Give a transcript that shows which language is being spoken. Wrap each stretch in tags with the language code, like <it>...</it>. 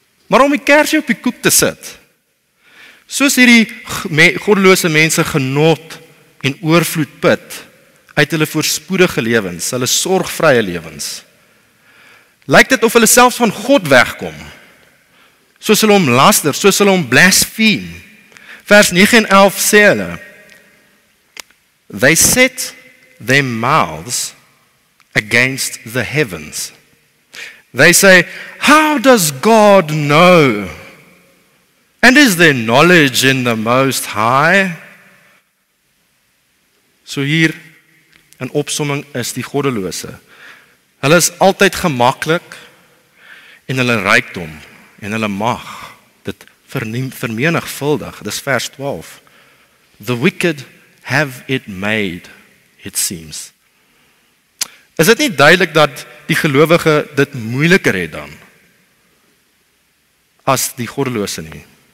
<af>Maar om die kersie op die koek te sit, soos hierdie goddelose mense genot en oorvloed put uit hulle voorspoedige lewens, hulle sorgvrye lewens, lyk dit of hulle selfs van God wegkom, soos hulle hom laster, soos hulle hom blaspheme. Vers 9 en 11 sê hulle,</af> <en>they set their mouths against the heavens. They say, how does God know? And is there knowledge in the Most High?</en> <af>So hier, in opsomming is die goddelose. Hulle is altyd gemaklik en hulle rykdom en hulle mag dit vermenigvuldig. Dis vers 12.</af> <en>The wicked have it made, it seems.</en> <af>Is dit nie duidelik dat die gelowige dit moeiliker het dan as die goddelose nie?</af>